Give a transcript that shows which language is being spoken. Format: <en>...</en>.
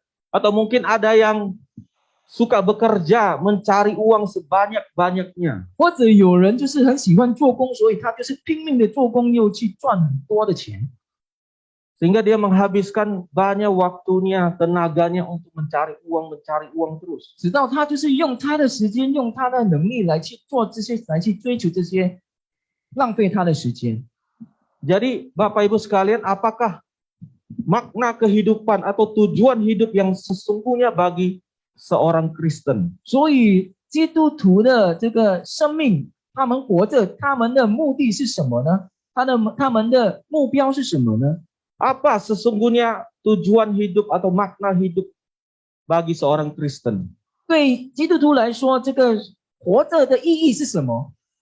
<id>Atau mungkin ada yang suka bekerja, mencari uang sebanyak-banyaknya.</id> <zh>或者有人就是很喜欢做工，所以他就是拼命的做工，又去赚很多的钱。</zh> <id>Sehingga dia menghabiskan banyak waktunya, tenaganya untuk mencari uang terus.</id> <zh>直到他就是用他的时间，用他的能力来去做这些，来去追求这些，浪费他的时间。</zh> <id>Jadi Bapak Ibu sekalian, apakah makna kehidupan atau tujuan hidup yang sesungguhnya bagi seorang Kristen?</id> <zh>所以基督徒的这个生命，他们活着，他们的目的是什么呢？他们的目标是什么呢？</zh> <id>Apa sesungguhnya tujuan hidup atau makna hidup bagi seorang Kristen?</id> <zh>对基督徒来说，这个活着的意义是什么？</zh>